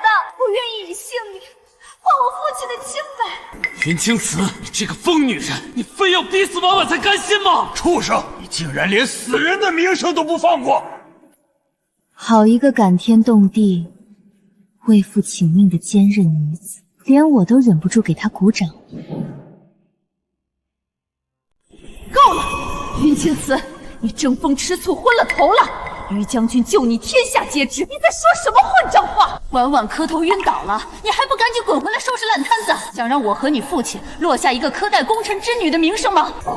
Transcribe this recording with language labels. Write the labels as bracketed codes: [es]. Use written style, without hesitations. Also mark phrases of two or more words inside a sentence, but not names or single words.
[zh] 我願意以性命換我父親的清白。雲青瓷，你這個瘋女人，你非要逼死婉婉才甘心嗎？畜生，你竟然連死人的名聲都不放過！好一個感天動地、 為父請命的堅韌女子，連我都忍不住給她鼓掌。夠了，云青瓷，你争风吃醋昏了头了。于将军救你天下皆知，你在说什么混账话？婉婉磕头晕倒了，你还不赶紧滚回来收拾烂摊子，想让我和你父親落下一個苛待功臣之女的名聲嗎？